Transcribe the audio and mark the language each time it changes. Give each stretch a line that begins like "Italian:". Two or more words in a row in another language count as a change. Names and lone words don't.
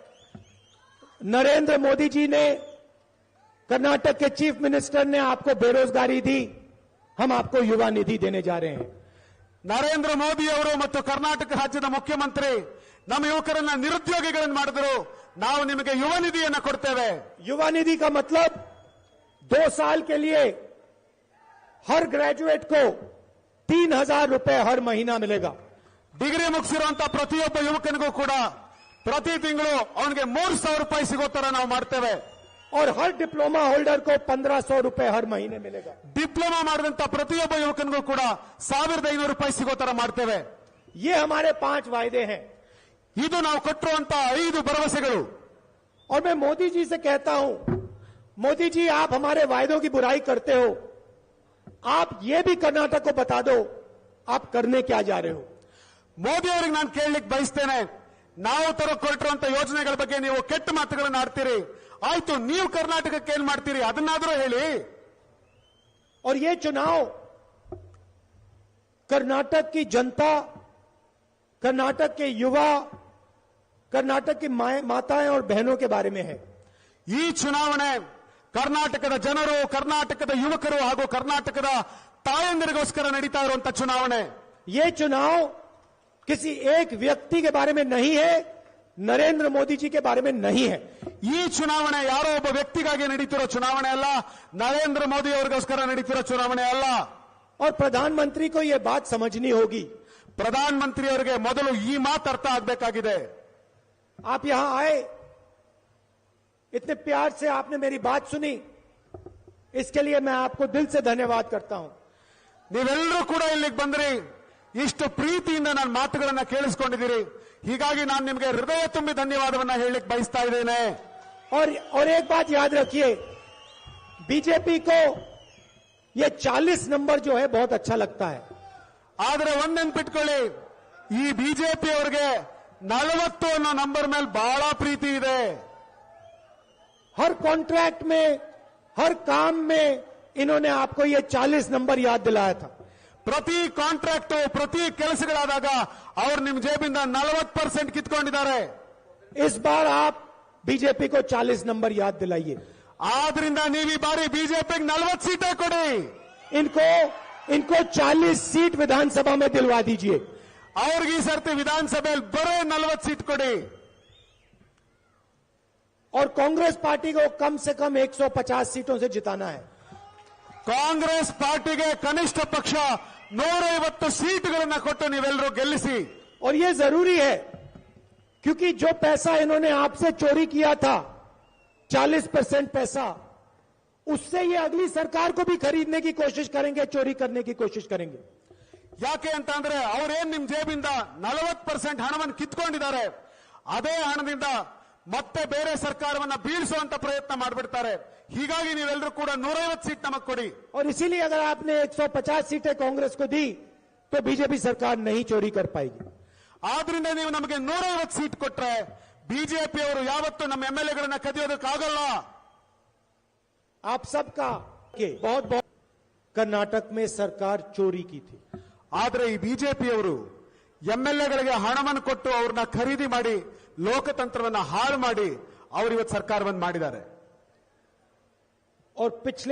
Hindi: नरेंद्र मोदी जी ने, कर्नाटक के
English: chief minister
Hindi: ने आपको बेरोजगारी दी, हम आपको युवा निधि देने जा रहे हैं.
Kannada: ನರೇಂದ್ರ ಮೋದಿ ಅವರು ಮತ್ತು ಕರ್ನಾಟಕ ರಾಜ್ಯದ ಮುಖ್ಯಮಂತ್ರಿ ನಮ್ಮ ಯುವಕರನ್ನ ನಿರುದ್ಯೋಗಿಗಳನ್ನು ಮಾಡಿದ್ರು. ನಾವು ನಿಮಗೆ ಯುವ ನಿಧಿಯನ್ನು ಕೊಡ್ತೇವೆ.
Hindi: युवा निधि का मतलब 2 साल के लिए हर ग्रेजुएट को 3000 रुपए हर महीना मिलेगा.
Kannada: ಡಿಗ್ರಿ ಮುಗಿಸಿರುವಂತಹ ಪ್ರತಿಯೊಬ್ಬ ಯುವಕನಿಗೂ ಕೂಡ ಪ್ರತಿ ತಿಂಗಳು ಅವನಿಗೆ 3000 ರೂಪಾಯಿ ಸಿಗೋ ತರ ನಾವು ಮಾಡ್ತೇವೆ.
Hindi: और हर
English: diploma holder
Hindi: को 1500 रुपए हर महीने मिलेगा.
Kannada: ಡಿಪ್ಲೊಮಾ ಮಾಡಿದಂತ ಪ್ರತಿಯೊಬ್ಬ ಯುವಕನಿಗೂ ಕೂಡ 1500 ರೂಪಾಯಿ ಸಿಗೋ ತರ ಮಾಡ್ತೇವೆ.
Hindi: ये हमारे 5 वायदे हैं.
Kannada: ಇದು ನಾವು ಕೊಟ್ಟಿರುವಂತ 5 ಭರವಸೆಗಳು.
Hindi: और मैं मोदी जी से कहता हूं, मोदी जी, आप हमारे वायदों की बुराई करते हो, आप ये भी कर्नाटक को बता दो आप करने क्या जा रहे हो.
Kannada: ಮೋದಿ ಅವರಿಗೆ ನಾನು ಕೇಳಲಿಕ್ಕೆ ಬಯಸ್ತೇನೆ, ನಾವು ಕೊಟ್ಟಿರುವಂತ ಯೋಜನೆಗಳ ಬಗ್ಗೆ ನೀವು ಕೆಟ್ಟ ಮಾತುಗಳನ್ನು ಆಡ್ತೀರಿ, ಆಯ್ತು ನೀವು ಕರ್ನಾಟಕಕ್ಕೆ ಏನ್ ಮಾಡ್ತೀರಿ ಅದನ್ನಾದ್ರೂ ಹೇಳಿ.
Hindi: और ये चुनाव कर्नाटक की जनता, कर्नाटक के युवा, कर्नाटक की माताएं और बहनों के बारे में है.
Kannada: ಈ ಚುನಾವಣೆ ಕರ್ನಾಟಕದ ಜನರು, ಕರ್ನಾಟಕದ ಯುವಕರು ಹಾಗೂ ಕರ್ನಾಟಕದ ತಾಯಂದಿರಿಗೋಸ್ಕರ ನಡೀತಾ ಇರುವಂತ ಚುನಾವಣೆ.
Hindi: ये चुनाव किसी एक व्यक्ति के बारे में नहीं है, नरेंद्र मोदी जी के बारे में नहीं है.
Kannada: ಈ ಚುನಾವಣೆ ಯಾರೋ ಒಬ್ಬ ವ್ಯಕ್ತಿಗಾಗಿ ನಡೀತಿರೋ ಚುನಾವಣೆ ಅಲ್ಲ, ನರೇಂದ್ರ ಮೋದಿ ಅವರಿಗೋಸ್ಕರ ನಡೀತಿರೋ ಚುನಾವಣೆ ಅಲ್ಲ.
Hindi: और प्रधानमंत्री को यह बात समझनी होगी.
Kannada: ಪ್ರಧಾನಮಂತ್ರಿ ಅವರಿಗೆ ಮೊದಲು ಈ ಮಾತು ಅರ್ಥ ಆಗಬೇಕಾಗಿದೆ.
Hindi: आप यहां आए, इतने प्यार से आपने मेरी बात सुनी, इसके लिए मैं आपको दिल से धन्यवाद करता हूं.
Kannada: ನೀವೆಲ್ಲರೂ ಕೂಡ ಇಲ್ಲಿಗೆ ಬಂದ್ರಿ, ಇಷ್ಟು ಪ್ರೀತಿಯಿಂದ ನನ್ನ ಮಾತುಗಳನ್ನ ಕೇಳಿಸ್ಕೊಂಡಿದ್ದೀರಿ, ಹೀಗಾಗಿ ನಾನು ನಿಮಗೆ ಹೃದಯ ತುಂಬಿ ಧನ್ಯವಾದವನ್ನ ಹೇಳಲಿಕ್ಕೆ ಬಯಸ್ತಾ ಇದ್ದೇನೆ.
Hindi: और एक बात याद रखिए, बीजेपी को ये 40 नंबर जो है बहुत अच्छा लगता है.
Kannada: ಆದ್ರೆ ಒಂದ್ ನೆನ್ಪಿಟ್ಕೊಳ್ಳಿ, ಈ ಬಿಜೆಪಿ ಅವರಿಗೆ 40 ಅನ್ನೋ ನಂಬರ್ ಮೇಲೆ ಬಹಳ ಪ್ರೀತಿ ಇದೆ.
Hindi: हर कॉन्ट्रैक्ट में, हर काम में इन्होंने आपको ये 40 नंबर याद दिलाया था।
Kannada: ಪ್ರತಿ ಕಾಂಟ್ರಾಕ್ಟ್ ಪ್ರತಿ ಕೆಲಸಗಳಾದಾಗ ಅವ್ರು ನಿಮ್ ಜೇಬಿಂದ 40% ಕಿತ್ಕೊಂಡಿದ್ದಾರೆ.
Hindi: इस बार आप बीजेपी को 40 नंबर याद दिलाइए।
Kannada: ಆದ್ರಿಂದ ನೀವು ಈ ಬಾರಿ ಬಿಜೆಪಿಗೆ 40 ಸೀಟೇ ಕೊಡಿ.
Hindi: इनको 40 सीट विधानसभा में दिलवा दीजिए।
Kannada: ಅವ್ರಿಗೆ ಈ ಸರ್ತಿ ವಿಧಾನಸಭೆಯಲ್ಲಿ ಬರೋ 40 ಸೀಟ್ ಕೊಡಿ.
Hindi: और कांग्रेस पार्टी को कम से कम 150 सीटों से जिताना है।
Kannada: ಕಾಂಗ್ರೆಸ್ ಪಾರ್ಟಿಗೆ ಕನಿಷ್ಠ ಪಕ್ಷ 150 ಸೀಟ್ಗಳನ್ನ ಕೊಟ್ಟು ನೀವೆಲ್ಲರೂ ಗೆಲ್ಲಿಸಿ.
Hindi: और ये जरूरी है क्योंकि जो पैसा इन्होंने आपसे चोरी किया था 40% पैसा, उससे ये अगली सरकार को भी खरीदने की कोशिश करेंगे, चोरी करने की कोशिश करेंगे।
Kannada: ಯಾಕೆ ಅಂತ ಅಂದ್ರೆ ಅವ್ರೇನ್ ನಿಮ್ ಜೇಬಿಂದ 40% ಹಣವನ್ನು ಕಿತ್ಕೊಂಡಿದ್ದಾರೆ. ಅದೇ ಹಣದಿಂದ ಮತ್ತೆ ಬೇರೆ ಸರ್ಕಾರವನ್ನ ಬೀಳಿಸುವಂತ ಪ್ರಯತ್ನ ಮಾಡಿಬಿಡ್ತಾರೆ. ಹೀಗಾಗಿ ನೀವೆಲ್ಲರೂ ಕೂಡ 150 ಸೀಟ್ ನಮಗೆ ಕೊಡಿ.
Hindi: और इसीलिए अगर आपने 150 सीटें कांग्रेस को दी तो बीजेपी सरकार नहीं चोरी कर पाएगी।
Kannada: ಆದ್ರಿಂದ ನೀವು ನಮಗೆ 150 ಸೀಟ್ ಕೊಟ್ರೆ ಬಿಜೆಪಿ ಅವರು ಯಾವತ್ತೂ ನಮ್ಮ ಎಂಎಲ್ಎಗಳನ್ನ ಕದಿಯೋದಕ್ಕಾಗಲ್ಲ.
Hindi: आप सबका बहुत बहुत कर्नाटक में सरकार चोरी की थी।
Kannada: ಆದ್ರೆ ಈ ಬಿಜೆಪಿಯವರು ಎಂಎಲ್ಎಗಳಿಗೆ ಹಣವನ್ನು ಕೊಟ್ಟು ಅವ್ರನ್ನ ಖರೀದಿ ಮಾಡಿ ಲೋಕತಂತ್ರವನ್ನ ಹಾಳು ಮಾಡಿ ಅವರು ಇವತ್ತು ಸರ್ಕಾರವನ್ನು ಮಾಡಿದ್ದಾರೆ.
Hindi: और पिछले